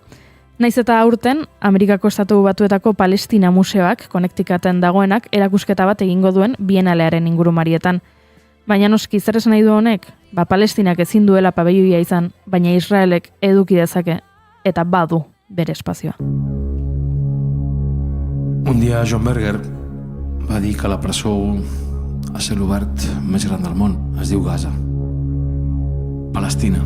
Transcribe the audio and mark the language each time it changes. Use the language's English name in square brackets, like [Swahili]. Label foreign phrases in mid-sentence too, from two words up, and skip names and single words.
[Basque] Naiz eta aurten, Amerikako Estatu Batuetako Palestina Museoak, Konektikaten dagoenak, erakusketa bat egingo duen bienalearen ingurumarietan. Baina noski, zer esan nahi du honek? Palestinak ezin duela pabelloia izan, baina Israelek eduki dezake, eta badu bere espazioa. [Catalan] Un dia John Berger va dir que la presó a cel obert més gran del món es diu Gaza. Palestina.